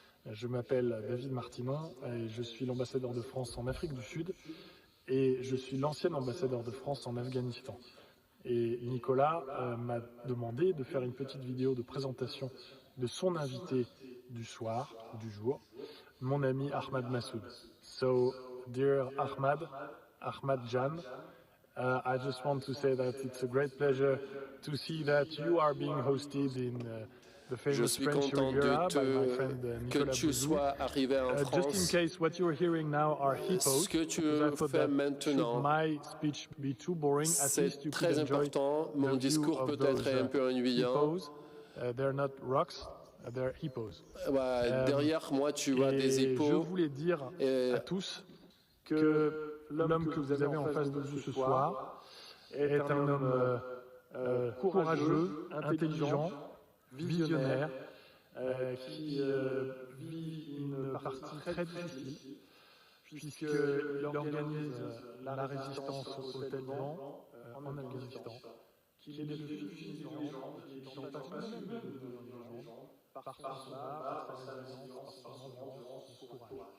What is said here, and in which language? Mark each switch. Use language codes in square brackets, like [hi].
[fr] Je m'appelle David Martinon et je suis l'ambassadeur de France en Afrique du Sud et je suis l'ancien ambassadeur de France en Afghanistan. Et Nicolas m'a demandé de faire une petite vidéo de présentation de son invité du soir, du jour, mon ami Ahmad Massoud. [en] So, dear Ahmad Jan, I just want to say that it's a great pleasure to see that you are being hosted in the famous French Riviera by my friend Nicolas Bouzou. Just in case what you're hearing now are hippos, because I thought that should my speech be too boring, at least you could enjoy the view of those hippos. They're not rocks, they're hippos. [fr] Derrière moi, tu vois des hippos. Je voulais dire à tous que l'homme que vous avez en face de vous ce soir est un homme courageux, intelligent, visionnaire, qui vit une partie très difficile, puisqu'il organise la résistance aux talibans en Afghanistan, qu'il est le fils des gens, qu'il est dans la passion même de nos dirigeants, par son combat, par sa résistance, par son endurance, son courage.